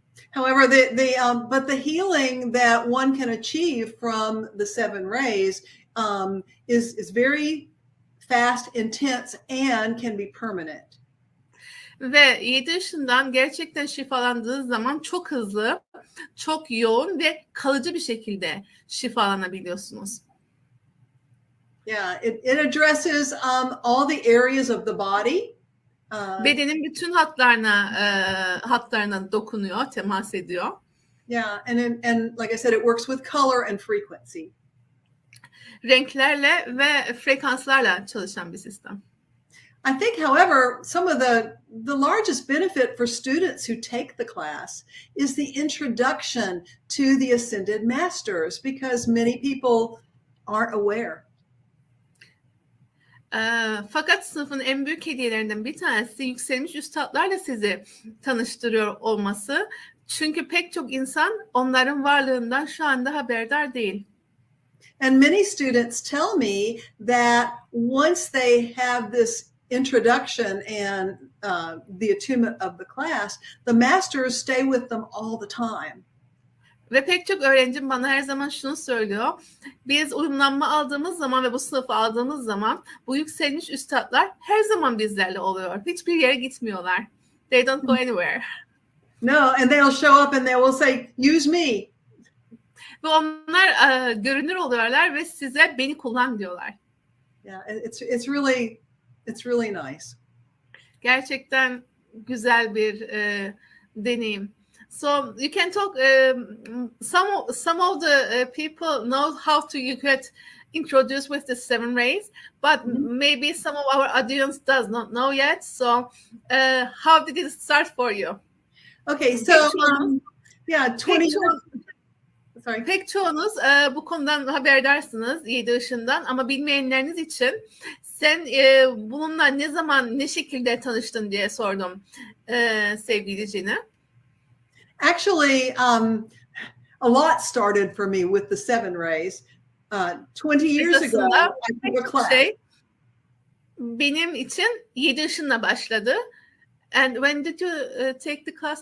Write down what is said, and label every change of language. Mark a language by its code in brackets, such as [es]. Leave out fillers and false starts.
[en] However, but the healing that one can achieve from the 7 rays is very fast, intense, and can be permanent. [tr] Ve 7 ışından gerçekten şifalandığınız zaman çok hızlı, çok yoğun ve kalıcı bir şekilde şifalanabiliyorsunuz. [en] Yeah, it addresses all the areas of the body. [tr] Bedenin bütün hatlarına dokunuyor, temas ediyor. [en] Yeah, and like I said, it works with color and frequency. [tr] Renklerle ve frekanslarla çalışan bir sistem. [en] I think, however, some of the largest benefit for students who take the class is the introduction to the Ascended Masters, because many people aren't aware. [tr] Fakat sınıfın en büyük hediyelerinden bir tanesi yükselmiş üstadlarla sizi tanıştırıyor olması. Çünkü pek çok insan onların varlığından şu anda haberdar değil. [en] And many students tell me that once they have this introduction and the attunement of the class, the masters stay with them all the time. [tr] Ve pek çok öğrencim bana her zaman şunu söylüyor. Biz uyumlanma aldığımız zaman ve bu sınıfı aldığımız zaman bu yükselmiş üstadlar her zaman bizlerle oluyor. Hiçbir yere gitmiyorlar. [en] They don't go anywhere. No, and they'll show up and they will say, use me. [tr] Ve onlar görünür oluyorlar ve size beni kullan diyorlar. [en] Yeah, it's really nice. [tr] Gerçekten güzel bir deneyim. [en] So you can talk. Some of the people know how to get introduced with the 7 rays, but maybe some of our audience does not know yet. So how did it start for you? Okay, so yeah, 20 years. Sorry. [tr] Pek çoğunuz bu konudan haberdarsınız 7 ışından, ama bilmeyenleriniz için sen bununla ne zaman, ne şekilde tanıştın diye sordum sevgili Cine. [en] Actually, a lot started for me with the 7 rays. 20 years ago, I took a class. [tr] Benim için 7 ışınla başladı. [en] And when did you take the class?